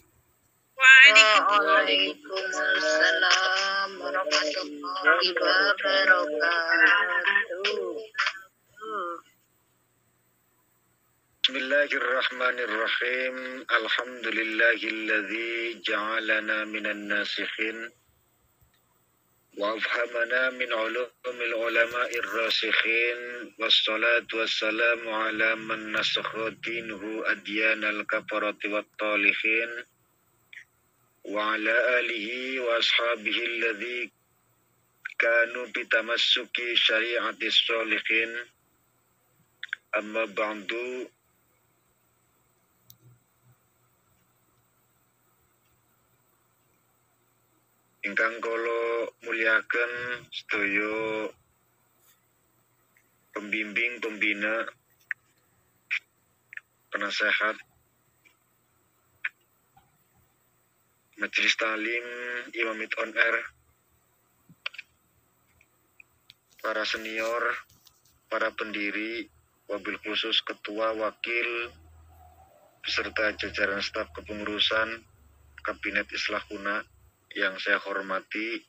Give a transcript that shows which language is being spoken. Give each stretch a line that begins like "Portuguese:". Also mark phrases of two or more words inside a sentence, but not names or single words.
Arabic: وعليكم السلام ورحمة الله وبركاته. بسم الله الرحمن الرحيم. الحمد لله الذي جعلنا من الناسخين وأفهمنا من علوم العلماء الراسخين. والصلاة والسلام على من نسخ دينه أديان الكفرة والطالحين. وعلى آله وأصحابه الذين كانوا بتمسك شريعة الصالحين. أما بعد.
Javanese: Ingkang kula muliaken sedaya
Indonesian: pembimbing, pembina, penasehat
Javanese: Majelis Talim Imamit On Air,
Indonesian: para senior, para pendiri, wabil khusus ketua, wakil, beserta jajaran staf kepengurusan Kabinet Islahuna yang saya hormati,